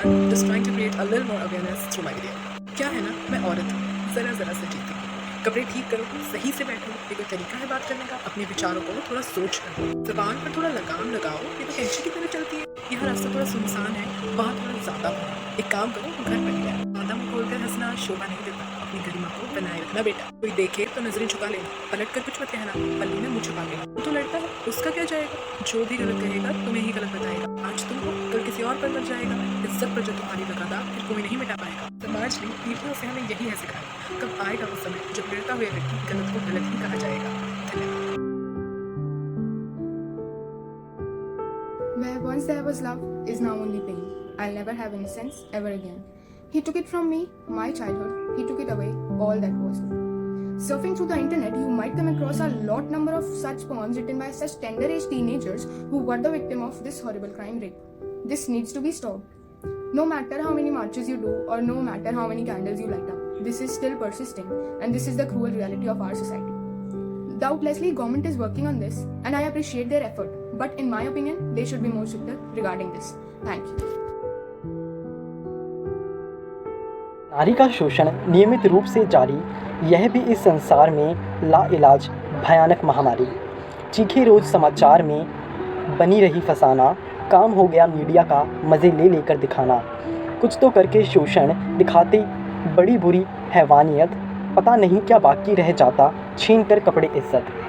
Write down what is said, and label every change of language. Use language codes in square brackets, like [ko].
[en] just trying to create a little more awareness through my video. [hi] क्या है ना, मैं औरत हूँ, ज़रा ज़रा से जीती हूँ। कपड़े ठीक करो, सही से बैठो, ये कोई तरीका है बात करने का? अपने विचारों को थोड़ा सोच कर ज़बान पर थोड़ा लगाम लगाओ, ये तो कैंची की तरह चलती है। यहाँ रास्ता थोड़ा सुनसान है, वहाँ थोड़ा ज़्यादा भरा। एक काम करो, घर पर ही रहो। आधा मुँह खोलकर हंसना शोभा नहीं देता। अपनी गरिमा को बनाए रखना बेटा। कोई देखे तो नजरें झुका लेना, पलट कर कुछ मत कहना, पल्ली में मुँह छुपा लेना। तो लड़ता है, उसका क्या जाएगा? जो भी गलत कहेगा तुम्हें ही गलत बताएगा। आज तुम हो, कल किसी और पर मर जाएगा। इज्जत पर जो तुम्हारी लगादा फिर कोई नहीं मिटा पाएगा। समाज ने पीढ़ियों से हमें यही है सिखाया। कब आएगा वो समय जब लड़ता हुआ व्यक्ति गलत को गलत ही कहा जाएगा। धन्यवाद। [en] Where once there was love is now only pain. I'll never have innocence ever again. He took it from me, my childhood. He took it away, all that was. Surfing through the internet, you might come across a lot number of such poems written by such tender age teenagers who were the victim of this horrible crime rape. This needs to be stopped. No matter how many marches you do or no matter how many candles you light up, this is still persisting and this is the cruel reality of our society. Doubtlessly, government is working on this and I appreciate their effort. But in my opinion, they should be more stricter regarding this. Thank you. [hi] नारी का शोषण नियमित रूप से जारी, यह भी इस संसार में लाइलाज भयानक महामारी। चीखे रोज समाचार में बनी रही फसाना, काम हो गया मीडिया का मज़े ले लेकर दिखाना। कुछ तो करके शोषण दिखाते बड़ी बुरी हैवानियत, पता नहीं क्या बाकी रह जाता छीन कर कपड़े इज्जत।